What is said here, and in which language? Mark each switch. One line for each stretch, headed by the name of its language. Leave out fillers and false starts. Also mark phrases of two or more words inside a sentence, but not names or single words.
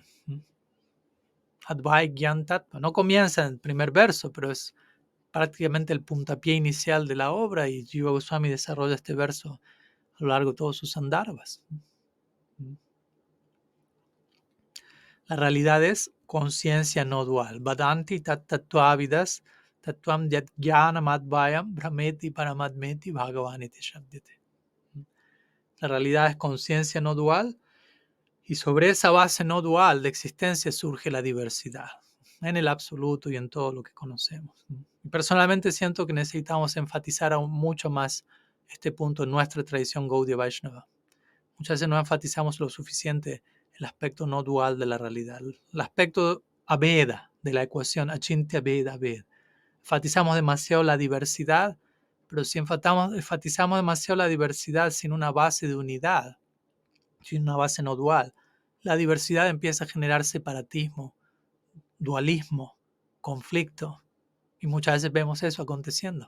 Sanskrit: Advait Gyan Tattva.
Spanish: No comienza en el primer verso, pero es prácticamente el puntapié inicial de la obra y Jiva Goswami desarrolla este verso a lo largo de todos sus sandarbhas. La realidad es conciencia no dual.
Sanskrit: Vadanti tat tattvavidas tattvam yat jnanam advayam brahmeti paramadmeti bhagavaniti shabdete.
Spanish: La realidad es conciencia no dual y sobre esa base no dual de existencia surge la diversidad en el absoluto y en todo lo que conocemos. Personalmente siento que necesitamos enfatizar aún mucho más este punto en nuestra tradición Gaudiya Vaishnava. Muchas veces no enfatizamos lo suficiente el aspecto no dual de la realidad, el aspecto abeda de la ecuación,
Sanskrit: achintya veda ved.
Spanish: Enfatizamos demasiado la diversidad, pero si enfatizamos demasiado la diversidad sin una base de unidad, sin una base no dual, la diversidad empieza a generar separatismo, dualismo, conflicto, y muchas veces vemos eso aconteciendo.